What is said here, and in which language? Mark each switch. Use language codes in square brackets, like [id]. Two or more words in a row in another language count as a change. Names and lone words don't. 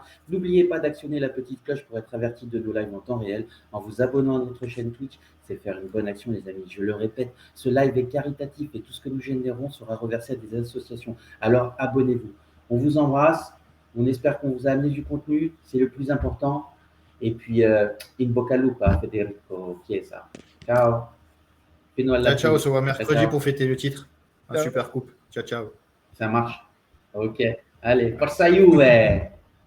[fr] N'oubliez pas d'actionner la petite cloche pour être averti de nos lives en temps réel. En vous abonnant à notre chaîne Twitch, c'est faire une bonne action, les amis. Je le répète, ce live est caritatif et tout ce que nous générons sera reversé à des associations. Alors abonnez-vous. On vous embrasse. On espère qu'on vous a amené du contenu, c'est le plus important. Et puis, [it] in bocca al lupo, Federico Chiesa. Ciao. [fr] Ciao, on se voit mercredi pour fêter le titre. Un super coupe. Ciao. Ça marche. Ok. Allez, forza Juve.